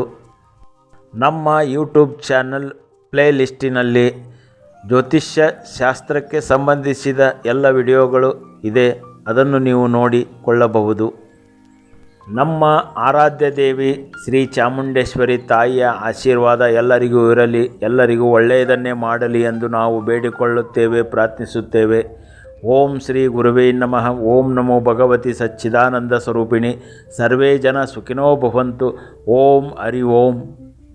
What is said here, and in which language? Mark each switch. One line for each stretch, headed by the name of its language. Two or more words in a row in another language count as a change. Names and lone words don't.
Kannada: ನಮ್ಮ
English: YouTube channel play listinalli
Kannada: ಜ್ಯೋತಿಷ್ಯ ಶಾಸ್ತ್ರಕ್ಕೆ ಸಂಬಂಧಿಸಿದ ಎಲ್ಲ ವಿಡಿಯೋಗಳು ಇದೆ, ಅದನ್ನು ನೀವು ನೋಡಿಕೊಳ್ಳಬಹುದು. ನಮ್ಮ ಆರಾಧ್ಯ ದೇವಿ ಶ್ರೀ ಚಾಮುಂಡೇಶ್ವರಿ ತಾಯಿಯ ಆಶೀರ್ವಾದ ಎಲ್ಲರಿಗೂ ಇರಲಿ, ಎಲ್ಲರಿಗೂ ಒಳ್ಳೆಯದನ್ನೇ ಮಾಡಲಿ ಎಂದು ನಾವು ಬೇಡಿಕೊಳ್ಳುತ್ತೇವೆ, ಪ್ರಾರ್ಥಿಸುತ್ತೇವೆ.
Sanskrit: ಓಂ ಶ್ರೀ ಗುರುವೇ ನಮಃ. ಓಂ ನಮೋ ಭಗವತಿ ಸಚ್ಚಿದಾನಂದ ಸ್ವರೂಪಿಣಿ. ಸರ್ವೇ ಜನ ಸುಖಿನೋ ಭವಂತು. ಓಂ ಹರಿ ಓಂ.